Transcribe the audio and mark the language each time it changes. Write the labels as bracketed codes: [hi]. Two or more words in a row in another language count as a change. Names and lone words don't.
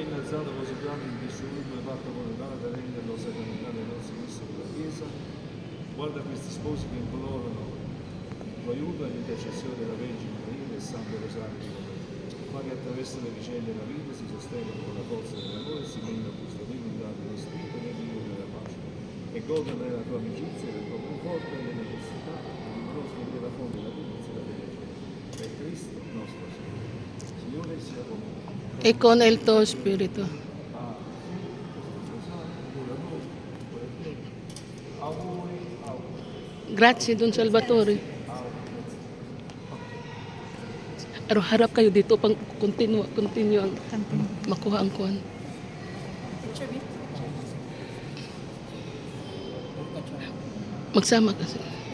[it] realizzato così grande in indissoluto fatto monetario da renderlo sacramentale ai nostri Cristo della Chiesa, guarda questi sposi che implorano il tuo aiuto e l'intercessione della Vergine Maria e Santo Rosario di Roma, ma che attraverso le vicende della vita si sostengono con la forza dell'amore e si rendono custoditi dello spirito e nel Dio della pace, e godano della tua amicizia, del tuo conforto e della necessità, e riconoscono che la fonte della purezza e della felicità. Per Cristo nostro Signore. Signore sia con noi. E con il tuo spirito. Grazie, Don Salvatore. [tl] Harap kayo dito pang continue ang makuha ang kuhan. Magsama kasi.